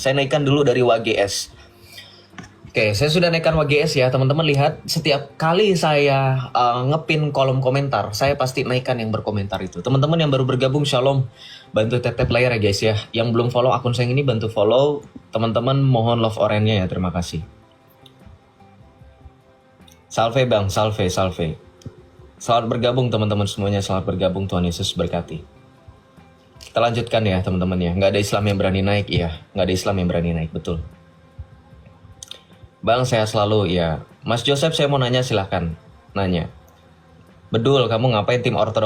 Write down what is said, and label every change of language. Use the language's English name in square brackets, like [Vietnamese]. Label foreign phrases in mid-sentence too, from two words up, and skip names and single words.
[Indonesian] Saya naikkan dulu dari WGS. Oke, saya sudah naikkan WGS ya. Teman-teman lihat, setiap kali saya ngepin kolom komentar, saya pasti naikkan yang berkomentar itu. Teman-teman yang baru bergabung, shalom. Bantu tap-tap layar ya guys ya. Yang belum follow akun saya ini, bantu follow. Teman-teman mohon love orange-nya ya, terima kasih. Salve bang, salve, salve. Selamat bergabung teman-teman semuanya, selamat bergabung, Tuhan Yesus berkati. Kita lanjutkan ya teman-teman ya, nggak ada Islam yang berani naik ya, nggak ada Islam yang berani naik, betul. Bang, saya selalu ya. Mas Joseph saya mau nanya silahkan, nanya. Bedul, kamu ngapain tim ortodok?